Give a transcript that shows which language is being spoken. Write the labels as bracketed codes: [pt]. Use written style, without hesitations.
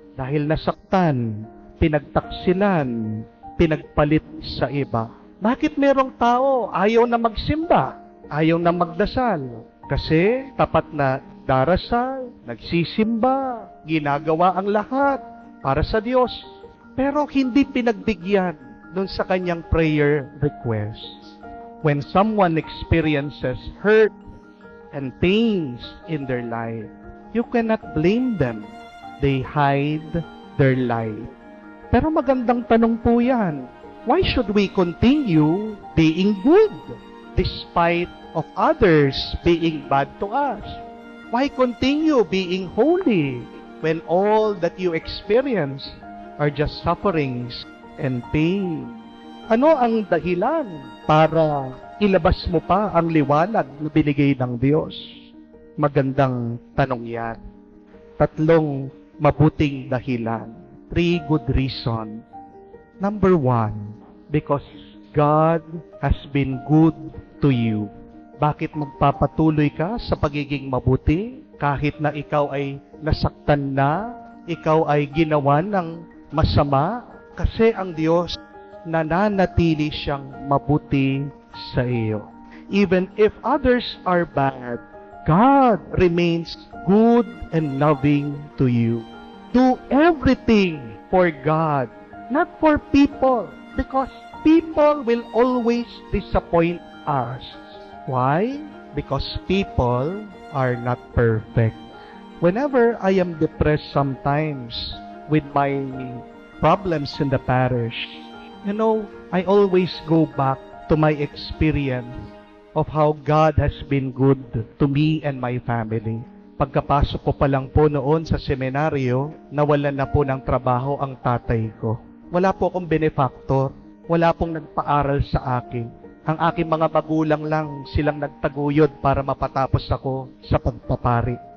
[tl] Dahil nasaktan, pinagtaksilan, pinagpalit sa iba. Bakit merong tao ayaw na magsimba, ayaw na magdasal? Kasi tapat na darasal, nagsisimba, ginagawa ang lahat para sa Diyos. Pero hindi pinagbigyan dun sa kanyang prayer request. [en] When someone experiences hurt and pains in their life, you cannot blame them. They hide their light. [tl] Pero magandang tanong po yan. [en] Why should we continue being good despite of others being bad to us? Why continue being holy when all that you experience are just sufferings and pain? [tl] Ano ang dahilan para ilabas mo pa ang liwanag na binigay ng Diyos? Magandang tanong yan. 3 mabuting dahilan. [en] 3 good reasons. Number 1, because God has been good to you. [tl] Bakit magpapatuloy ka sa pagiging mabuti kahit na ikaw ay nasaktan na, ikaw ay ginawa ng masama? Kasi ang Diyos nananatili siyang mabuti sa iyo. [en] Even if others are bad, God remains good and loving to you. Do everything for God, not for people, because people will always disappoint us. Why? Because people are not perfect. Whenever I am depressed sometimes with my problems in the parish, I always go back to my experience of how God has been good to me and my family. [tl] Pagkapasok ko pa lang po noon sa seminaryo, nawalan na po ng trabaho ang tatay ko. Wala po akong benefactor, wala pong nagpaaral sa akin. Ang aking mga magulang lang silang nagtaguyod para mapatapos ako sa pagpapari.